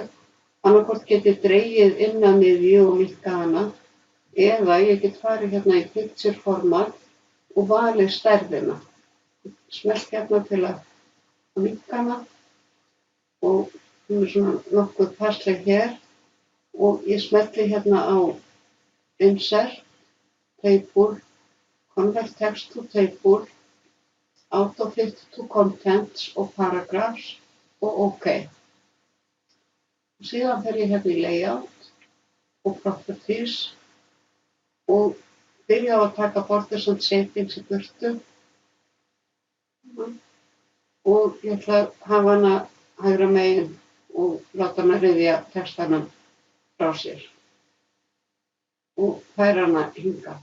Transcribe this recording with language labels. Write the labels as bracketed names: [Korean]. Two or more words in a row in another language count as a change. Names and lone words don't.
[Icelandic] Annaðhvort get ég dregið inn að miðju og minnka hana. Eða ég get farið hérna í [English] Picture format [Icelandic] og valið stærðina. Smellt hérna til að minnka hana og hún er svona nokkuð passleg hér og ég smelli hérna á [English] Insert, Table, Convert Text to Table, Auto-Fill to Contents [Icelandic] og Paragraphs og OK. Og síðan fer ég hérna í Layout og Properties og byrja á að taka [English] Borders and Shadings [Icelandic] í burtu og ég ætla að hafa hana hægra megin og láta hana ryðja textanum frá sér og færa hana hingað.